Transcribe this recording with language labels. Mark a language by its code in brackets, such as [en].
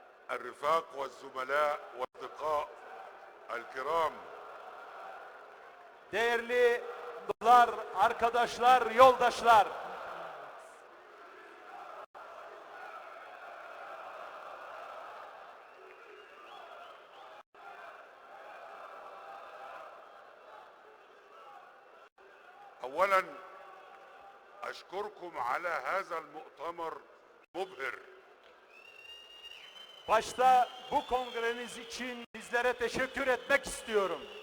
[ar] الرفاق والزملاء والأصدقاء الكرام. [tr] Değerli dostlar, arkadaşlar, yoldaşlar. [ar] أولا أشكركم على هذا المؤتمر مبهر. [tr] Başta bu kongreniz için bizlere teşekkür etmek istiyorum.